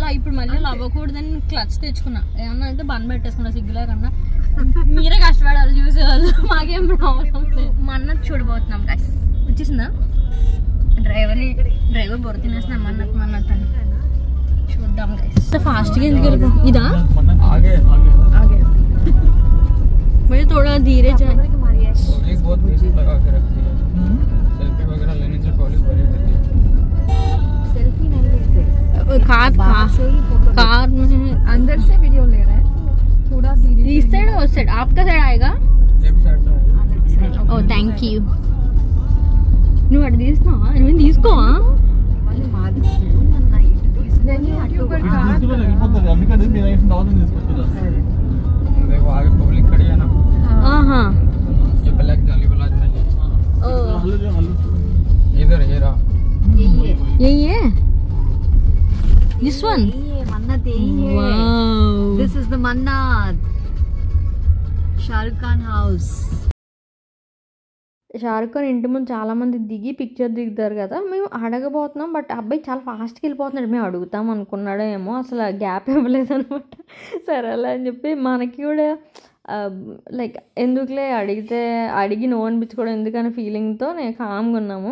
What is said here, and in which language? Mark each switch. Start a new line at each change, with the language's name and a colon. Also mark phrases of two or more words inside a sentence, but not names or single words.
Telugu: ఇప్పుడు మళ్ళీ అవ్వకూడదని క్లచ్ తెచ్చుకున్నా. ఏమన్నా అంటే బన్ పెట్టేసుకున్నా సిగ్గులే కన్నా. మీరే కష్టపడాలి చూసేవాళ్ళు, మాకేం ప్రాబ్లం. మా అన్న చూడబోతున్నాం గైస్. వచ్చేసిందా డ్రైవర్ బొర తినేస్తున్నాం మన చూద్దాం గైస్. ఫాస్ట్గా ఎందుకు వెళ్ళిపో. ఇదా
Hindi: मुझे थोड़ा धीरे जाए। एक बहुत म्यूजिक लगा के रखती है, सेल्फी वगैरह कार में अंदर से वीडियो ले रहा है थोड़ा इस साइड और साइड आपका साइड आएगा
Telugu: ఓ
English: thank you
Telugu: నువ్వు అటు తీస్తున్నావా నువ్వు తీసుకోవా
Hindi: यूट्यूबर का देखो आगे पब्लिक खड़ी है ना ఆహా ये ब्लैक जाली वाला ఓ इधर ये रहा
English: ये this one मन्नत wow This is the Mannat. Shahrukh Khan house.
Telugu: షారుఖ్ ఖాన్ ఇంటి ముందు చాలామంది దిగి పిక్చర్ దిగుతారు కదా, మేము అడగబోతున్నాం. బట్ అబ్బాయి చాలా ఫాస్ట్గా వెళ్ళిపోతున్నాడు. మేము అడుగుతాం అనుకున్నాడో ఏమో, అసలు గ్యాప్ ఇవ్వలేదు అనమాట. సరే అలా అని చెప్పి మనకి కూడా లైక్ ఎందుకులే అడిగి నో అనిపించుకోవడం ఎందుకని ఫీలింగ్తో నేను కామ్గా ఉన్నాము.